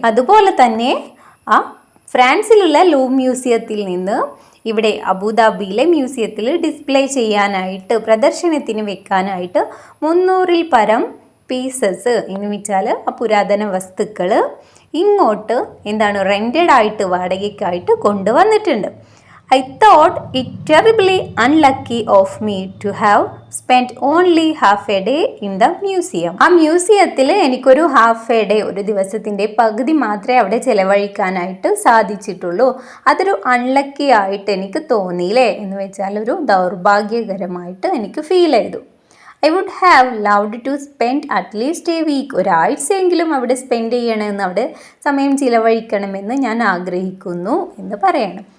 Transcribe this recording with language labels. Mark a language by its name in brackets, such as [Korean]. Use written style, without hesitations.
[Malayalam] അതുപോലെ തന്നെ ആ ഫ്രാൻസിലുള്ള ലൂവ് മ്യൂസിയത്തിൽ നിന്ന് ഇവിടെ അബുദാബിയിലെ മ്യൂസിയത്തിൽ ഡിസ്പ്ലേ ചെയ്യാനായിട്ട്, പ്രദർശനത്തിന് വെക്കാനായിട്ട് 300-ൽ പരം പീസസ് എന്ന് വെച്ചാൽ ആ പുരാതന വസ്തുക്കൾ ഇങ്ങോട്ട് എന്താണ് റെൻറ്റഡ് ആയിട്ട്, വാടകയ്ക്കായിട്ട് കൊണ്ടുവന്നിട്ടുണ്ട്. [English] I thought it terribly unlucky of me to have spent only half a day in the museum. [Malayalam] ആ മ്യൂസിയത്തിൽ എനിക്കൊരു [English] half a day, [Malayalam] ഒരു ദിവസത്തിൻ്റെ പകുതി മാത്രമേ അവിടെ ചിലവഴിക്കാനായിട്ട് സാധിച്ചിട്ടുള്ളൂ. അതൊരു അൺലക്കി ആയിട്ട് എനിക്ക് തോന്നിയില്ലേ, എന്ന് വെച്ചാൽ ഒരു ദൗർഭാഗ്യകരമായിട്ട് എനിക്ക് ഫീൽ ചെയ്തു. [English] I would have loved to spend at least a week, [Malayalam] ഒരാഴ്ചയെങ്കിലും അവിടെ സ്പെൻഡ് ചെയ്യണമെന്ന്, അവിടെ സമയം ചിലവഴിക്കണമെന്ന് ഞാൻ ആഗ്രഹിക്കുന്നു എന്ന് പറയണം.